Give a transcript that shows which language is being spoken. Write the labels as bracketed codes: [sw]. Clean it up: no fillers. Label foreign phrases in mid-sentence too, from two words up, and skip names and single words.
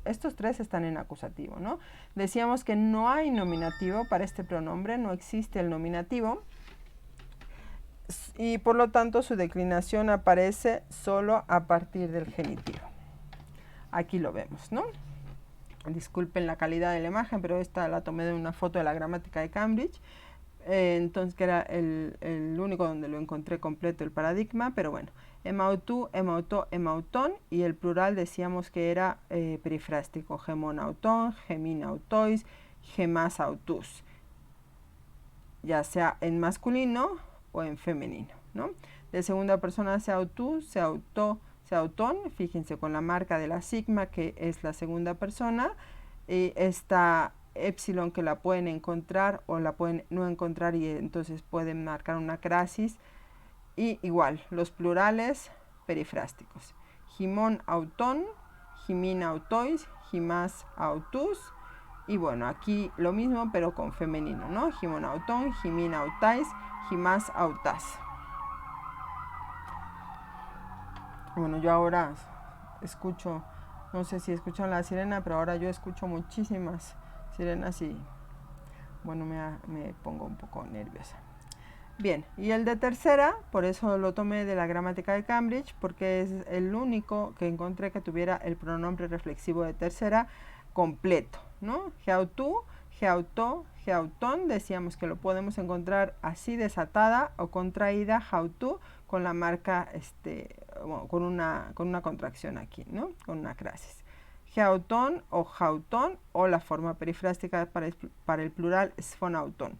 [es] Estos tres están en acusativo, ¿no? Decíamos que no hay nominativo para este pronombre, no existe el nominativo, y por lo tanto su declinación aparece solo a partir del genitivo. Aquí lo vemos, ¿no? Disculpen la calidad de la imagen, pero esta la tomé de una foto de la gramática de Cambridge, entonces que era el único donde lo encontré completo el paradigma, pero bueno, [el] ἐμαυτοῦ, ἐμαυτῷ, ἐμαυτόν, [es] y el plural decíamos que era perifrástico, [el] ἡμῶν αὐτῶν, ἡμῖν αὐτοῖς, ἡμᾶς αὐτούς, [es] ya sea en masculino o en femenino, ¿no? De segunda persona [el] σεαυτοῦ, σεαυτῷ, σεαυτόν, [es] fíjense con la marca de la sigma que es la segunda persona, y esta epsilon que la pueden encontrar o la pueden no encontrar y entonces pueden marcar una crasis, y igual los plurales perifrásticos, [el] ὑμῶν αὐτῶν, ὑμῖν αὐτοῖς, ὑμᾶς αὐτούς, [es] y bueno, aquí lo mismo pero con femenino, ¿no? [el] ὑμῶν αὐτῶν, ὑμῖν αὐταῖς, ὑμᾶς αὐτάς. [es] Bueno, yo ahora escucho, no sé si escuchan la sirena, pero ahora yo escucho muchísimas sirenas y bueno, me pongo un poco nerviosa. Bien, y el de tercera, por eso lo tomé de la gramática de Cambridge, porque es el único que encontré que tuviera el pronombre reflexivo de tercera completo, ¿no? [el] ἑαυτοῦ, ἑαυτῷ, ἑαυτόν, [es] decíamos que lo podemos encontrar así desatada o contraída, jautú, con la marca, bueno, con una contracción aquí, ¿no? Con una crasis. Geautón o jautón, o la forma perifrástica para el plural sfonautón.